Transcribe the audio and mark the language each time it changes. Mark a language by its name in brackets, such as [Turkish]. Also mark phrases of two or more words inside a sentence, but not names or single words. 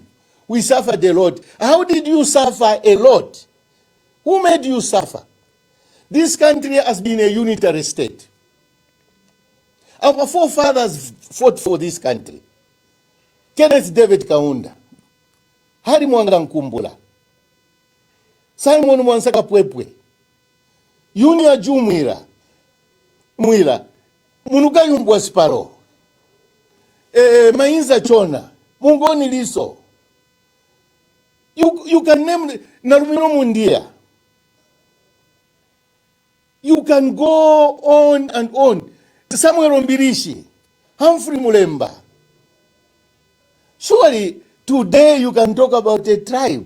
[English] We suffered a lot. How did you suffer a lot? Who made you suffer? This country has been a unitary state. Our forefathers fought for this country. Kenneth David Kaunda, Hari Mwanga Nkumbula, Simon Mwansaka Pwepwe, Yunia Jumwira, Mwila, Munugayu Mbwasparo, Mainza Chona, Mungoni Liso. You can name Narumino Mundia. You can go on and on. Samuel Ombirishi, Humphrey Mulemba. Surely today you can talk about a tribe.